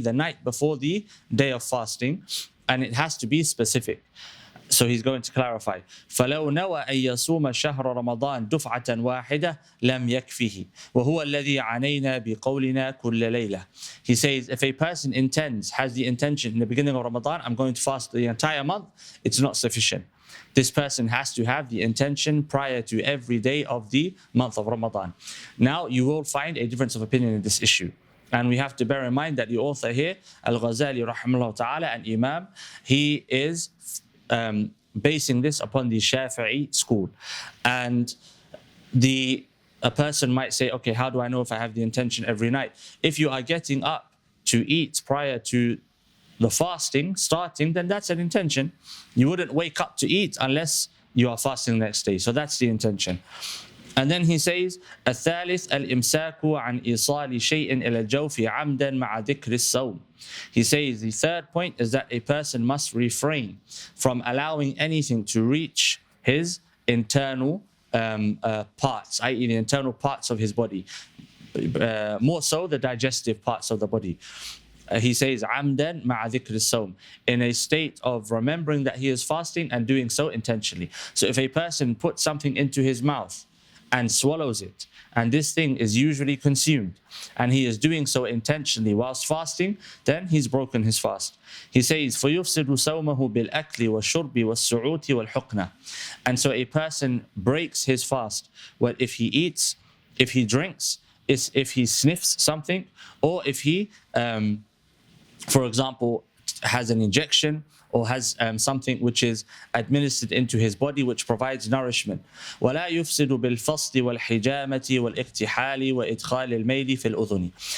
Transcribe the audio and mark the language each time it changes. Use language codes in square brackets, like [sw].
[en] the night before the day of fasting, and it has to be specific. So he's going to clarify. [ar] فلو نوى أن يصوم شهر رمضان دفعة واحدة لم يكفه وهو الذي عنينا بقولنا كل ليلة. [en] He says, if a person has the intention in the beginning of Ramadan, I'm going to fast the entire month, it's not sufficient. This person has to have the intention prior to every day of the month of Ramadan. Now, you will find a difference of opinion in this issue. And we have to bear in mind that the author here, Al-Ghazali rahimahullah ta'ala, and Imam, he is basing this upon the Shafi'i school. And a person might say, okay, how do I know if I have the intention every night? If you are getting up to eat prior to the fasting starting, then that's an intention. You wouldn't wake up to eat unless you are fasting the next day. So that's the intention. And then he says, [ar] الثالث الإمساك عن إيصال شيء إلى الجوف عمدا مع ذكر الصوم. [en] He says the third point is that a person must refrain from allowing anything to reach his internal parts, i.e. the internal parts of his body, more so the digestive parts of the body. He says [ar] عمدا مع ذكر الصوم, [en] in a state of remembering that he is fasting and doing so intentionally. So if a person puts something into his mouth and swallows it, and this thing is usually consumed, and he is doing so intentionally whilst fasting, then he's broken his fast. He says [ar] فَيُفْسِدُ صَوْمَهُ بِالْأَكْلِ وَالشُّرْبِ وَالسُّعُوتِ وَالْحُقْنَةِ. [en] And so a person breaks his fast, well, if he eats, if he drinks, if he sniffs something, or if he for example, has an injection or has something which is administered into his body which provides nourishment. [ar] ولا يفسد بالفصد والحجامة والاكتحال وإدخال الميل في الأذن.